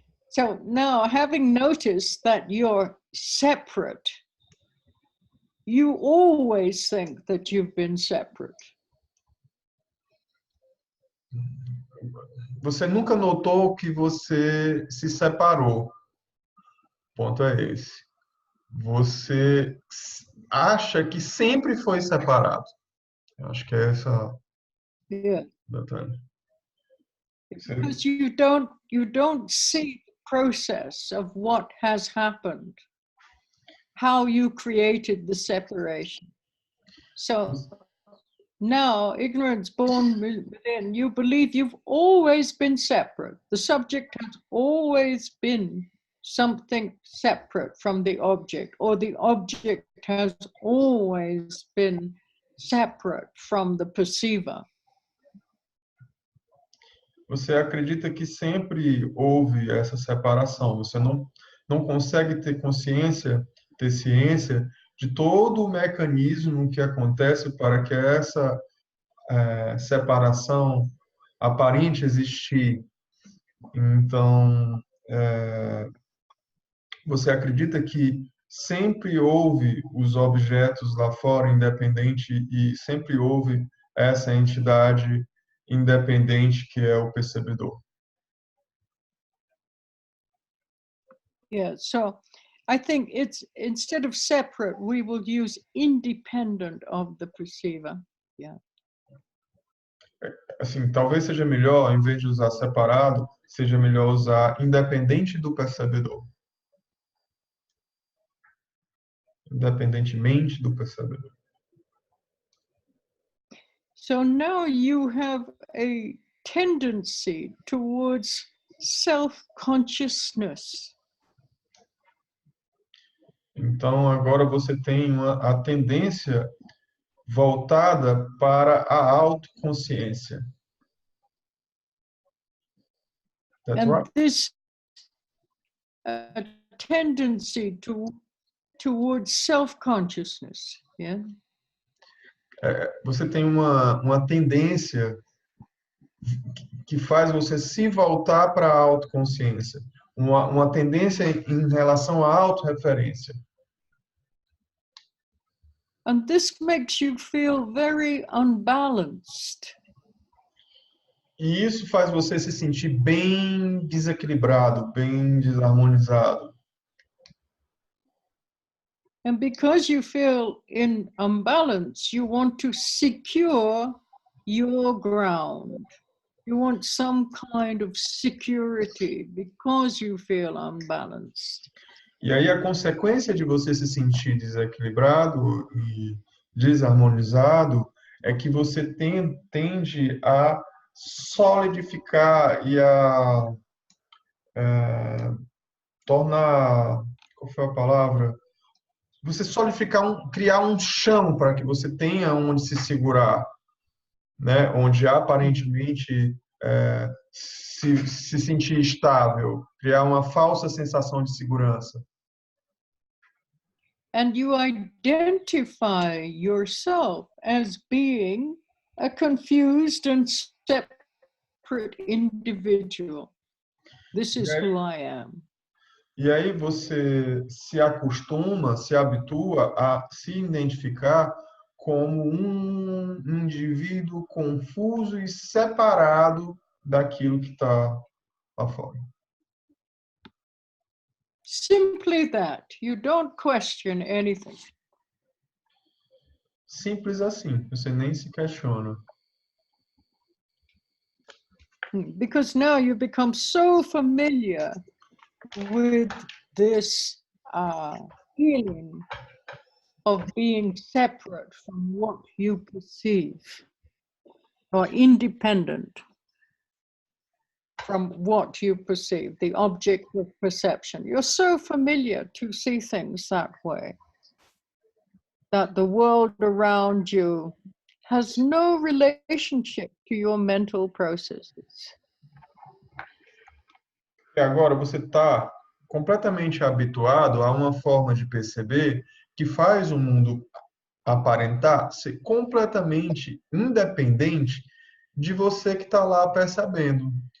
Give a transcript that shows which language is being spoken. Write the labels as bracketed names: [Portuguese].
[English] So now, having noticed that you're separate, you always think that you've been separate. [Portuguese] Você nunca notou que você se separou. O ponto é esse. você acha que sempre foi separado. Eu acho que é essa [English] Yeah. [Portuguese] detalhe. [English] Because you don't see the process of what has happened, how you created the separation. So now, ignorance born within, you believe you've always been separate. The subject has always been something separate from the object, or the object has always been separate from the perceiver. [Portuguese] Você acredita que sempre houve essa separação. Você não consegue ter consciência, ter ciência de todo o mecanismo que acontece para que essa separação aparente existir. Então, você acredita que sempre houve os objetos lá fora independente e sempre houve essa entidade independente que é o percebedor? [English] Yeah, so I think it's, instead of separate, we will use independent of the perceiver. Yeah. [Portuguese] Assim, talvez seja melhor, em vez de usar separado, seja melhor usar independente do percebedor. Independentemente do percebedor. [English] So now you have a tendency towards self-consciousness. [Portuguese] Então, agora você tem a tendência voltada para a autoconsciência. [English] That's And right. this tendency towards self-consciousness, yeah? [Portuguese] Você tem uma tendência que faz você se voltar para a autoconsciência. Uma tendência em relação à autorreferência. [English] And this makes you feel very unbalanced. [Portuguese] E isso faz você se sentir bem desequilibrado, bem desarmonizado. [English] And because you feel in unbalance, you want to secure your ground. You want some kind of security because you feel unbalanced. [Portuguese] E aí a consequência de você se sentir desequilibrado e desarmonizado é que você tende a solidificar e a tornar, qual foi a palavra? Você solidificar, criar um chão para que você tenha onde se segurar, né? Onde aparentemente se sentir estável, criar uma falsa sensação de segurança. [English] And you identify yourself as being a confused and separate individual. This is who I am. [Portuguese] E aí você se acostuma, se habitua a se identificar como um indivíduo confuso e separado daquilo que está lá fora. [English] Simply that. You don't question anything. [Portuguese] Simples assim, você nem se questiona. [English] Because now you become so familiar with this feeling of being separate from what you perceive, or independent from what you perceive, the object of perception. You're so familiar to see things that way, that the world around you has no relationship to your mental processes. [Portuguese] E agora você está completamente habituado a uma forma de perceber que faz o mundo aparentar ser completamente independente de você que está lá percebendo.